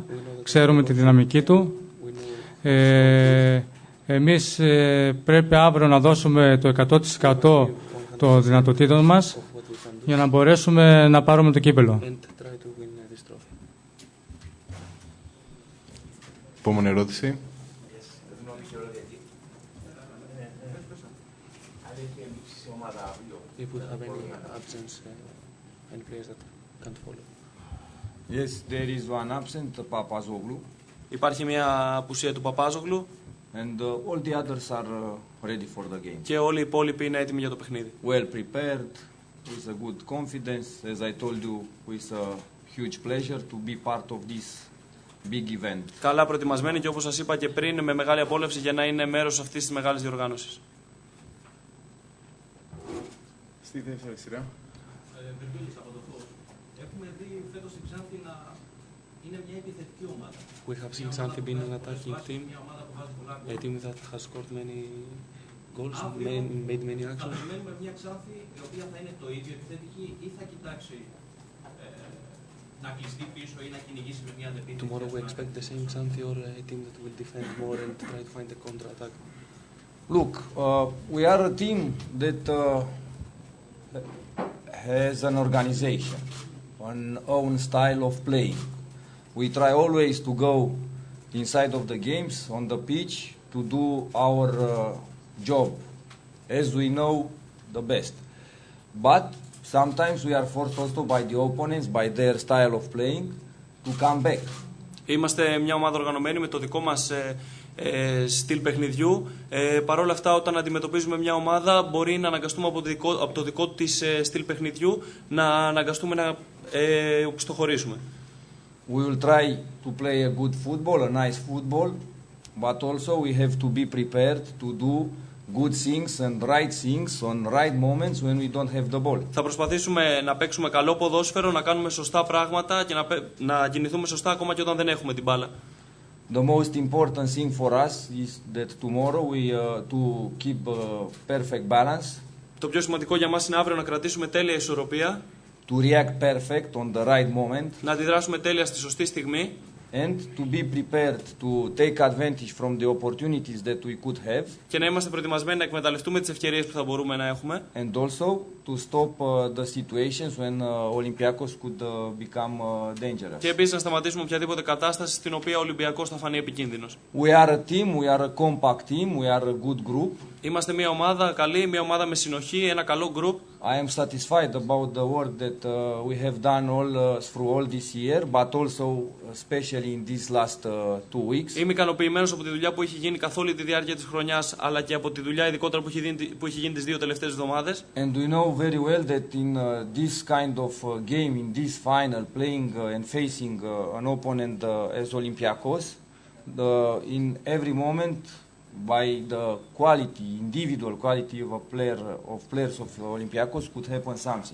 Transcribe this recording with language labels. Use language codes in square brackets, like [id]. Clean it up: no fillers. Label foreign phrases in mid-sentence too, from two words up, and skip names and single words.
[el] Ξέρουμε τη δυναμική του. Εμείς πρέπει αύριο να δώσουμε το 100% των δυνατοτήτων μας για να μπορέσουμε να πάρουμε το κύπελλο. Επόμενη ερώτηση. [en] If we have any absence, any players that can't follow. Yes, there is one absent, Papazoglu, [el] Υπάρχει μια απουσία του Παπάζογλου [en] and all the others are ready for the game. [el] και όλοι οι υπόλοιποι είναι έτοιμοι για το παιχνίδι. [en] Well prepared, with a good confidence, as I told you, with a huge pleasure to be part of this big event. [el] Καλά προετοιμασμένοι και όπως σας είπα και πριν, με μεγάλη απόλαυση για να είναι μέρος αυτής της μεγάλης διοργάνωσης. Στη δεύτερη σειρά. Έχουμε δει φέτος η Ξάνθη να είναι μια επιθετική ομάδα. [en] We have seen Xanthi being an attacking team, [el] Μια ομάδα που βάζει πολλά [en] a team that has scored many goals, made many [el] Θα [en] actions. [el] περιμένουμε μια Ξάνθη η οποία θα είναι το ίδιο επιθετική ή θα κοιτάξει να κλειστεί πίσω ή να κυνηγήσει με μια αντεπίθεση. [en] Tomorrow we expect the same Xanthi or a team that will defend more and try to find a counter-attack. Look, we are a team that has an organization, an own style of playing. We try always to go inside of the games on the pitch to do our job as we know the best. But sometimes we are forced also by the opponents, by their style of playing, to come back. [el] Είμαστε μια ομάδα οργανωμένη με το δικό μας στυλ παιχνιδιού. Παρ' όλα αυτά, όταν αντιμετωπίζουμε μια ομάδα, μπορεί να αναγκαστούμε από το δικό της στυλ παιχνιδιού να αναγκαστούμε να οπισθοχωρήσουμε. [en] We will try to play a good football, a nice football, but also we have to be prepared to do good things and right things on right moments when we don't have the ball. [el] Θα προσπαθήσουμε να παίξουμε καλό ποδόσφαιρο, να κάνουμε σωστά πράγματα και να κινηθούμε σωστά ακόμα και όταν δεν έχουμε την μπάλα. [en] The most important thing for us is that tomorrow we to keep perfect balance, [el] Το πιο σημαντικό για μας είναι αύριο να κρατήσουμε τέλεια ισορροπία, [en] to react perfect on the right moment, [el] να αντιδράσουμε τέλεια στη σωστή στιγμή [en] and to be prepared to take advantage from the opportunities that we could have, [el] και να είμαστε προετοιμασμένοι να εκμεταλλευτούμε τις ευκαιρίες που θα μπορούμε να έχουμε [en] and also to stop the situations when Olympiacos could become dangerous. [el] και επίσης να σταματήσουμε οποιαδήποτε κατάσταση στην οποία ο Ολυμπιακός θα φανεί επικίνδυνος. [en] We are a team, we are a compact team, we are a good group. [el] Είμαστε μια ομάδα καλή, μια ομάδα με συνοχή, ένα καλό group. [en] I am satisfied about the work that we have done through all this year, but also especially in these last 2 weeks. [el] Είμαι ικανοποιημένος από τη δουλειά που έχει γίνει καθ' όλη τη διάρκεια της χρονιάς, αλλά και από τη δουλειά ειδικότερα που έχει γίνει τις 2 τελευταίες εβδομάδες. [en] And we know very well that in this kind of game, in this final, playing and facing an opponent as Olympiacos, in every moment, by the quality, individual quality of players of Olympiacos, could happen something.